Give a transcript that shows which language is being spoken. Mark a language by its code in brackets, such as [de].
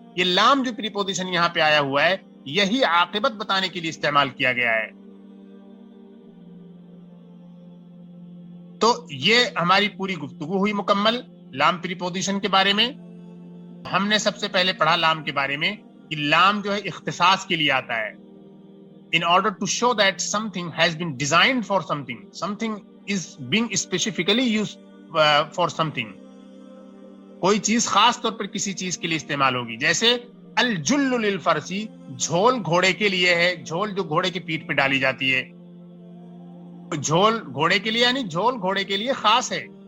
[ur] یہ لام جو پریپوزیشن یہاں پہ آیا ہوا ہے یہی عاقبت بتانے کے لیے استعمال کیا گیا ہے. تو یہ ہماری پوری گفتگو ہوئی مکمل لام پریپوزیشن کے بارے میں. ہم نے سب سے پہلے پڑھا لام کے بارے میں کہ لام جو ہے اختصاص کے لیے آتا ہے. [en] In order to show that something has been designed for something, something is being specifically used for something. [ur] کوئی چیز خاص طور پر کسی چیز کے لیے استعمال ہوگی. جیسے [ar] الجل للفرسی، [ur] جھول گھوڑے کے لیے ہے، جھول جو گھوڑے کی پیٹھ پہ ڈالی جاتی ہے. جھول گھوڑے کے لیے یعنی جھول گھوڑے کے لیے خاص ہے.